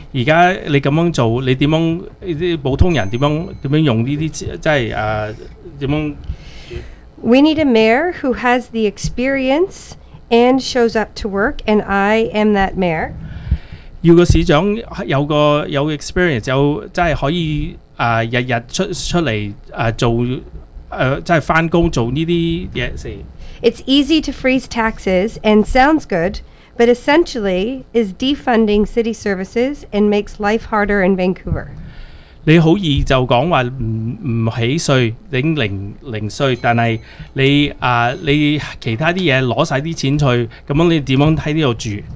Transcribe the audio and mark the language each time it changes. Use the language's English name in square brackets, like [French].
[Cantonese] 而家你咁樣做，你點樣啲普通人點樣用呢啲即係點樣 [English] ？We need a mayor who has the experience and shows up to work, and I am that mayor. [Cantonese] 要個市長有 experience， 有真係可以。日日出嚟做即係翻工做呢啲嘢事。 [English] It's easy to freeze taxes and sounds good, but essentially is defunding city services and makes life harder in Vancouver. [Cantonese] 你好易就講話唔起税，整零税，但係你你其他啲嘢攞曬啲錢去，咁樣你點樣喺呢度住